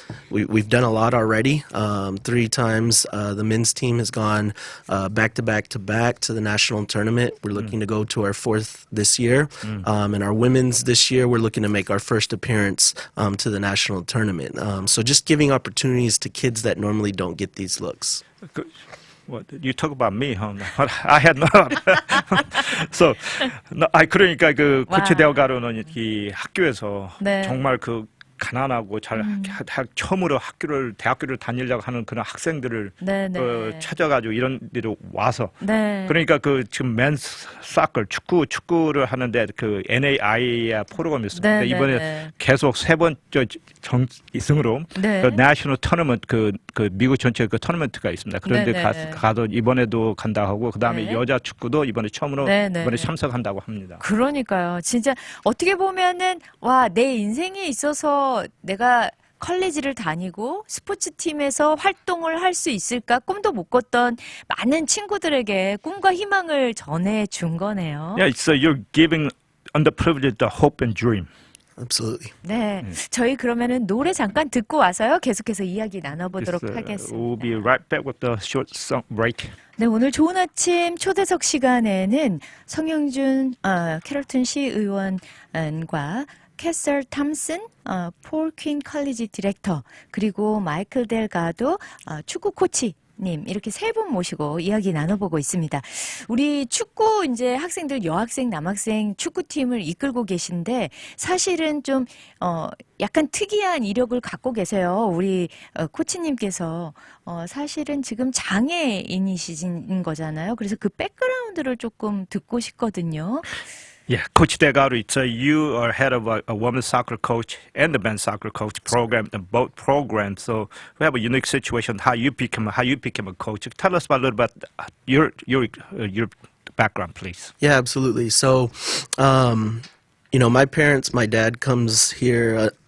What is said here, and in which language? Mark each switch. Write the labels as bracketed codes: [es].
[en] We've done a lot already. 3 times the men's team has gone back to back to the national tournament. We're looking to go to our 4th this year. And our women's this year, we're looking to make our first appearance to the national tournament. So just giving opportunities to kids that normally don't get these looks. What, you talk about me, huh? I had not. [ko] So, 그러니까 그 코치 데오가로는 이 학교에서 네. 정말 그 가난하고 잘 처음으로 대학교를 다니려고 하는 그런 학생들을 찾아가지고 이런 데로 와서 그러니까 그 지금 맨스 사커 축구를 하는데 그 NAIA 프로그램이 있습니다. 이번에 계속 3번째 정승으로 그 내셔널 토너먼트 그 미국 전체 그 토너먼트가 있습니다. 그런데 가서 이번에도 간다 하고 그다음에 여자 축구도 이번에 처음으로 이번에 참석한다고 합니다. 그러니까요. 진짜 어떻게 보면은 와, 내 인생에 있어서 내가 컬리지를 다니고 스포츠팀에서 활동을 할 수 있을까 꿈도 못 꿨던 많은 친구들에게 꿈과 희망을 전해준 거네요. [en] Yeah, so you're giving underprivileged the hope and dream. Absolutely. [ko] 네, 저희 그러면은 노래 잠깐 듣고 와서요. 계속해서 이야기 나눠보도록 하겠습니다. [en] We'll be right back with the short song break. [ko] 네, 오늘 좋은 아침 초대석 시간에는 성영준 캐롤턴 시의원과 캐서 탐슨 폴 퀸 컬리지 디렉터 그리고 마이클 델가도 축구 코치님 이렇게 3분 모시고 이야기 나눠보고 있습니다. 우리 축구 이제 학생들 여학생 남학생 축구팀을 이끌고 계신데 사실은 좀 약간 특이한 이력을 갖고 계세요. 우리 코치님께서 사실은 지금 장애인이신 거잖아요. 그래서 그 백그라운드를 조금 듣고 싶거든요. [en] Yeah, Coach Delgado, you are head of a women's soccer coach and the men's soccer coach program, and both programs. So we have a unique situation. How you became a coach? Tell us a little bit about your background, please. Yeah, absolutely. So, you know, my dad comes here.